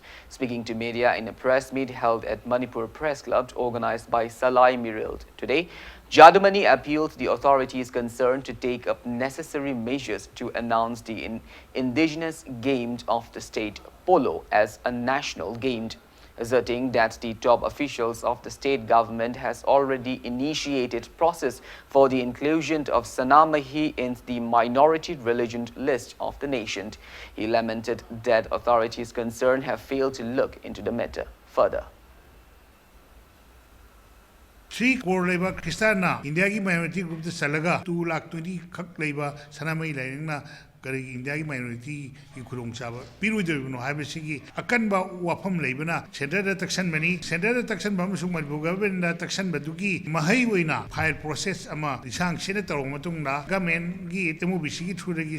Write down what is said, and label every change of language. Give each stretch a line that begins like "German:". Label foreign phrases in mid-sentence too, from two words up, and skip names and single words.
English: Speaking to media in a press meet held at Manipur Press Club organized by Salai Mirailed today, Jadumani appealed to the authorities concerned to take up necessary measures to announce the indigenous game of the state, polo, as a national game, asserting that the top officials of the state government has already initiated process for the inclusion of Sanamahi in the minority religion list of the nation. He lamented that authorities concerned have failed to look into the matter further.
Manipuri: 3 crore labor Kristana India ki
English: minority group
Manipuri: the salaga 2 lakh 20 khak labor sanamai laina ꯀꯔꯤ ꯏꯟꯗꯤꯌꯥꯒꯤ ꯃꯥꯏꯅꯣꯔꯤꯇꯤꯒꯤ ꯈꯨꯗꯣꯡꯆꯥꯕ ꯄꯤꯔꯣꯏꯗꯣꯔꯤꯕꯅꯣ ꯍꯥꯏꯕꯁꯤꯒꯤ ꯑꯀꯟꯕ ꯋꯥꯐꯝ ꯂꯩꯕꯅ ꯁꯦꯟꯇꯔꯗ ꯇꯛꯁꯟꯕꯅꯤ ꯁꯦꯟꯇꯔꯗ ꯇꯛꯁꯟꯕ ꯑꯃꯁꯨꯡ ꯃꯅꯤꯄꯨꯔ ꯒꯚꯔꯟꯃꯦꯟꯇ ꯇꯛꯁꯟꯕꯗꯨꯒꯤ ꯃꯍꯩ ꯑꯣꯏꯅ
English: file process
Manipuri: ꯑꯃ ꯂꯤꯁꯥꯡ ꯁꯤꯟꯅ ꯇꯧꯔꯕ ꯃꯇꯨꯡꯗ ꯒꯚꯔꯟꯃꯦꯟꯠꯒꯤ MOBCꯒꯤ ꯊ꯭ꯔꯨꯗꯒꯤ